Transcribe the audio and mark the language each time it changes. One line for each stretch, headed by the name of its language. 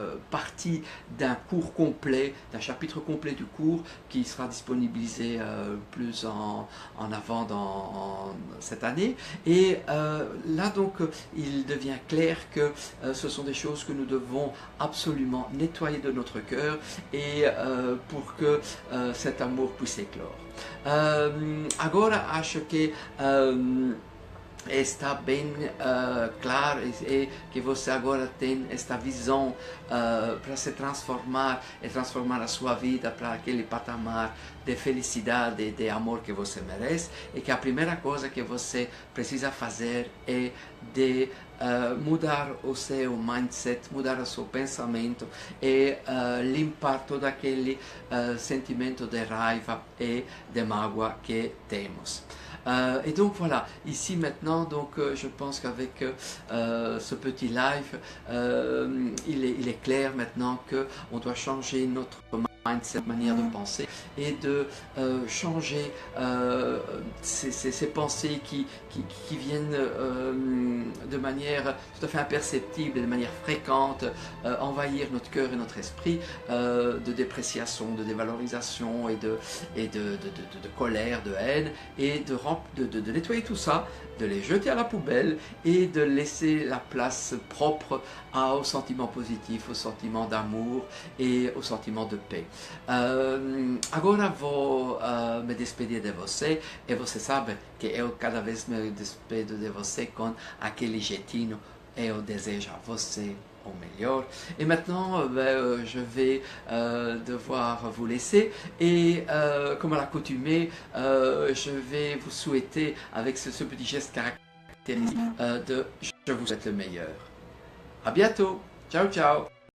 French: partie d'un cours complet, d'un chapitre complet du cours qui sera disponibilisé plus en avant dans cette année. Et là donc il devient clair que ce sont des choses que nous devons absolument nettoyer de notre cœur et pour que cet amour puisse éclore.
Portuguese: Agora acho que está bem claro e que você agora tem esta visão para se transformar e transformar a sua vida para aquele patamar de felicidade e de amor que você merece, e que a primeira coisa que você precisa fazer é de mudar o seu mindset, mudar o seu pensamento e limpar todo aquele sentimento de raiva et de mágoa que temos.
French: Et donc voilà, ici maintenant, donc, je pense qu'avec ce petit live, il est clair maintenant qu'on doit changer notre mindset, manière de penser, et de changer ces pensées qui viennent de manière tout à fait imperceptible, de manière fréquente, envahir notre cœur et notre esprit, de dépréciation, de dévalorisation et de colère, de haine, et de nettoyer tout ça, de les jeter à la poubelle et de laisser la place propre aux sentiments positifs, aux sentiments d'amour et aux sentiments de paix.
Portuguese: Agora vou me despedir de você, e você sabe que eu cada vez me despedo de você com aquele jeitinho. Eu desejo a você
French: au meilleur. Et maintenant, je vais devoir vous laisser, et comme à l'accoutumée, je vais vous souhaiter avec ce petit geste caractéristique de je vous souhaite le meilleur. À bientôt. Ciao, ciao.